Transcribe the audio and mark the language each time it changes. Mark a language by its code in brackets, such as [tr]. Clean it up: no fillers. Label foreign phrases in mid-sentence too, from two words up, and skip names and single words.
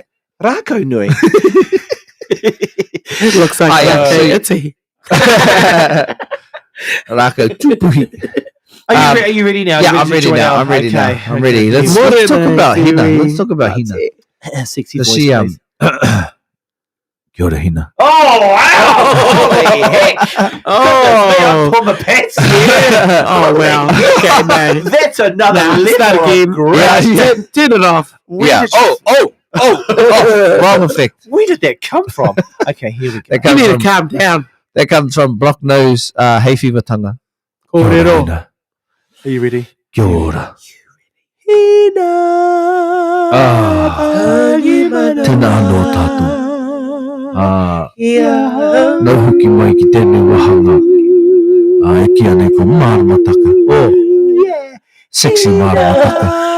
[en] Rako Nui? It looks like Rako Iti. Rako Tupuhi. Are you ready now? Yeah, You I'm to ready join now. our- I'm ready now. okay, I'm ready. Let's What talk is about it, Hina. Siri? Let's talk about Hina. Sexy Does voice, she please. [mi] Kia ora, Hina. [en] Oh, wow! Holy heck! Oh. Pull my pants. Oh, wow. Okay, man. That's another Nah, level start of again. great. Yeah, turn it off. Yeah. Did you- Oh, wrong effect. Where did that come from? Okay, here we go. That You comes need to from, calm down. that comes from Block Nose hay fever tanga. Kōrero. Hina. Are you ready? [mi] Kia ora. Tēnā anō tātou. Nau hoki mai ki tēnei wahanga. E kia nei ko Maramataka. Sexy Maramataka.